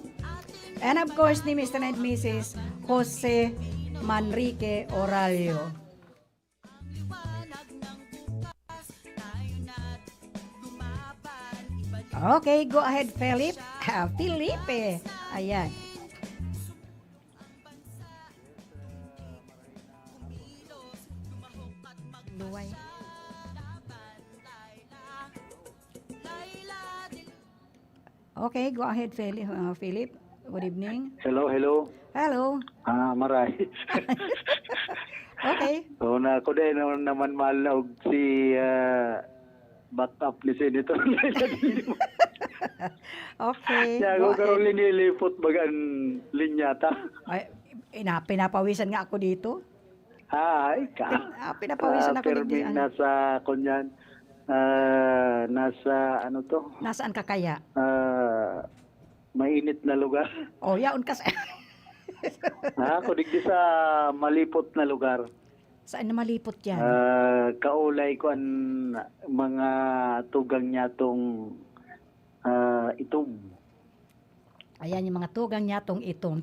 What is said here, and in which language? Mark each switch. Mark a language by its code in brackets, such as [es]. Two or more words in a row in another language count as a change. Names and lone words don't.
[en] And of course, ni Mr. and Mrs. Jose Manrique Oralio. Okay, go ahead, Philip. [bik] Felipe. Ayan. Luway. [en] Okay, go ahead, Philip. Good evening. Hello. Hello. [bik] Maray. Okay. So, na ako din naman malaog si backup ni Senator. Okay. Kaya [en] go [bik] ako karoon [en] ahead. [bik] linilipot bagan linyata. [tl] Ay, pinapawisan nga ako dito. Ay, ka. Pinapawisan ako dito. [bik] Permin nasa kunyan. Nasa ano to? [tl] Nasaan ka kaya? Mainit na lugar. Oh, [bik] yaon ka sa... Ako digdi sa malipot na lugar. [tl] Saan na malipot yan? [bik] Kaulay ko ang mga tugang niya tong itong. Ayan, yung mga tugang niya tong itong.